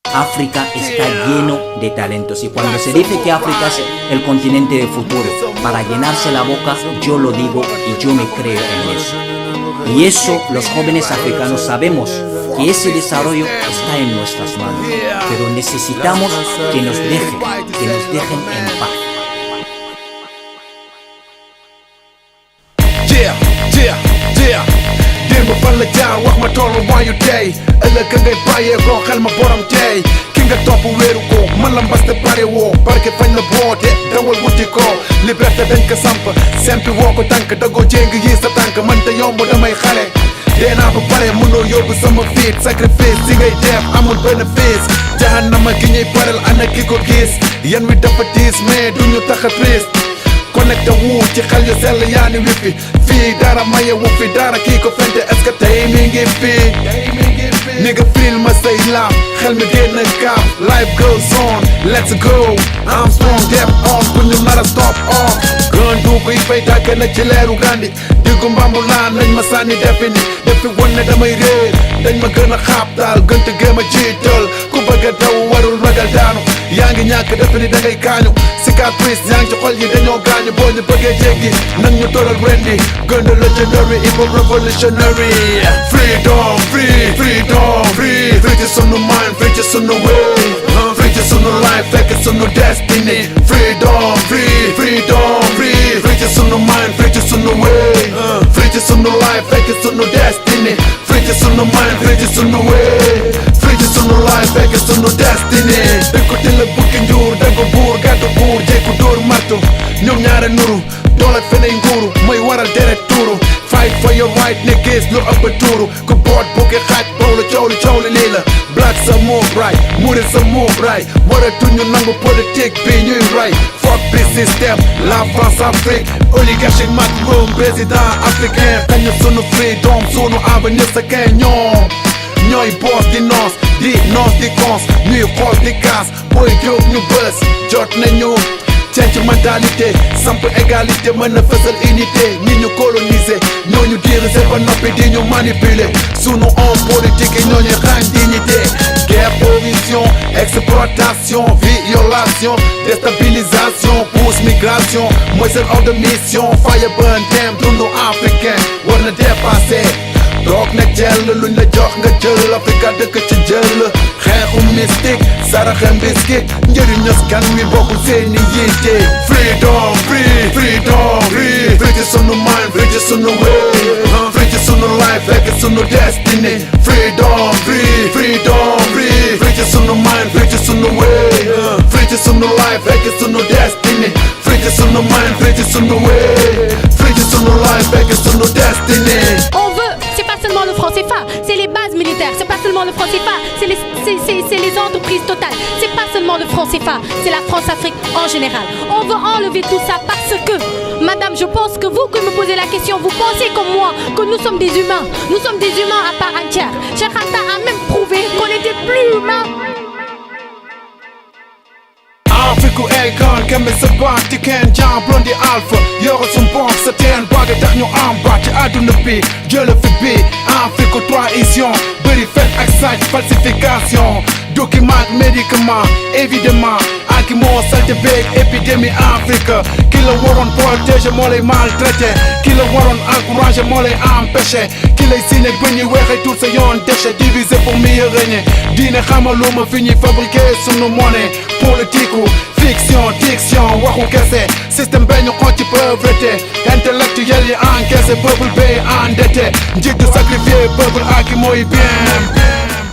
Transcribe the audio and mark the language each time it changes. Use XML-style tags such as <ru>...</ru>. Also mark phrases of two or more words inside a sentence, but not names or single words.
<es>África está lleno de talentos y cuando se dice que África es el continente del futuro, para llenarse la boca yo lo digo y yo me creo en eso. Y eso los jóvenes africanos sabemos que ese desarrollo está en nuestras manos, pero necesitamos que nos dejen en paz.</es> <wo>Démb fan la jaar wax ma tolluwaayu tey ëllëg ka ngay bàyyeekoo xel ma borom tey ki nga topp wéeru ko man la mbas te pare woo barke fañ la boote dawal wuti ko liberté dañ ko samp sempi woo ko tànk dagoo jéng yi sa tànk man te yomb damay xale dee naa ba pare mënoo yóbbu sama fiit sacrifice si ngay def amul bénéfice jahannama gi ñuy parel ana ki ko gis yan wi dafa diis mais duñu tax a</wo> <fr>triste connecté</fr> <wo>wu ci xel yu sell yaa ni wifi fii dara maye wu fi dara kii ko fente</wo> <fr>est-ce que</fr> <wo>tey mi ngi fii ni nga firil ma say laam xel mi génn kaam</wo> <en>life goes on let's go I'm strong</en> <wo>def on bu ñu nar a stop on gën du koy fay tàkke na ci leeru gandi diggu mbambu laan nañ ma sànni defi won ne damay réer dañ ma gën a xaab daal gën te gëm a jiital ku bëgg a daw warul ragal daanu yaa ngi ñàkk defe ni da ngay kaañu cicatrice yaa ngi ci xol yi dañoo gaañu boo ñu bëggee jéggi nag ñu tolal rendi gën a</wo> <en>legendary hip hop revolutionary freedom</en> <wo>free ci sunu</wo> <en>mind free</en> <wo>ci sunu</wo> <en>way free</en> <wo>ci sunu life fekk sunu</wo> <en>destiny freedom free</en> <wo>ci sunu</wo> <en>mind free</en> <wo>ci sunu</wo> <en>way free</en> <wo>ci sunu life fekk sunu</wo> <en>destiny free</en> <wo>ci sunu</wo> <en>mind free</en> <wo>ci sunu</wo> <en>way free</en> <wo>ci sunu life fekk sunu destiny dëkku di la bukki njuur dëggu buur gàddu buur jékku dóor martu ñoom ñaare nuru doole feney nguuru mooy waral deret tuuru</wo> <en>fight for your right</en> <wo>ne gis lu ëpp tuuru ku boot bukki xaaj bawlu coow li lii la black sa</wo> <en>move right</en> <wo>murit sa</wo> <en>move right</en> <wo>waratuñu nangu politique bi ñuy right fuck bi système la</wo> <fr>France Afrique oligarchique Macron président africain</fr> <wo>xañ na sunu freedom sunu avenir sa kay ñooy boss di noos di cons ñuy xool di kaas booy jóg ñu bës jot nañu change mentalité samp égalité mën a fësal unité ñi ñu coloniser ñooñu diriger ba noppi di ñu manipuler sunu</wo> <fr>homme politique</fr> <wo>yi ñooñu xaañ</wo> <fr>dignité guerre corruption exploitation violation déstabilisation pousse migration</fr> <wo>mooy seen</wo> <fr>ordre de mission</fr> <en>fire burn</en> <wo>dem dundu africain war na dépasser toog nag jël luñ la jox nga jël Afrika dëkk ci jël xeexu mystique saraxe mbiskit njëriñ ñoskan wi bokk seeni yitte freedom free ci sunu</wo> <en>mind free</en> <wo>ci sunu</wo> <en>way free</en> <wo>ci sunu life fekk sunu</wo> <en>destiny freedom free</en> <wo>ci sunu</wo> <en>mind free</en> <wo>ci sunu</wo> <en>way free</en> <wo>ci sunu life fekk sunu</wo> <en>destiny free</en> <wo>ci sunu</wo> <en>mind free</en> <wo>ci sunu</wo> <en>way free</en> <wo>ci sunu life fekk sunu destiny.</wo> <fr>Le franc CFA, c'est les bases militaires, c'est pas seulement le franc CFA, c'est les entreprises totales, c'est pas seulement le franc CFA, c'est la France-Afrique en général. On veut enlever tout ça parce que, madame, je pense que vous qui me posez la question, vous pensez comme moi que nous sommes des humains à part entière. Cheikh Anta a même prouvé qu'on n'était plus humains.</fr> <wo>Afriku Akon keme sa baat ci kenn jam blondi alpha yoro sum bopp sa teen bagge tax ñu am baat ci àdduna bi jële fi bi Afriku trahison bëri fen ak sàcc</wo> <fr>falsification document médicament évidemment</fr> <wo>aki moo salte beeg</wo> <fr>épidémie Afrique</fr> <wo>ki la waroon protéger moo lay maltraité ki la waroon encourager moo lay empêché ki lay signé ba ñuy weexee tout sa yoon</wo> <fr>déchet divisé pour mieux régner</fr> <wo>diine xamaluma fi ñuy fabriquer sunu</wo> <fr>monnaie politique fiction diction</fr> <wo>waxu kese système bee ñu xool ci</wo> <fr>pauvreté intellectuel</fr> <wo>yi</wo> <fr>encaissé peuple</fr> <wo>bee endetté njëg</wo> <fr>de sacrifier peuple</fr> <wo>aki mooy bien</wo>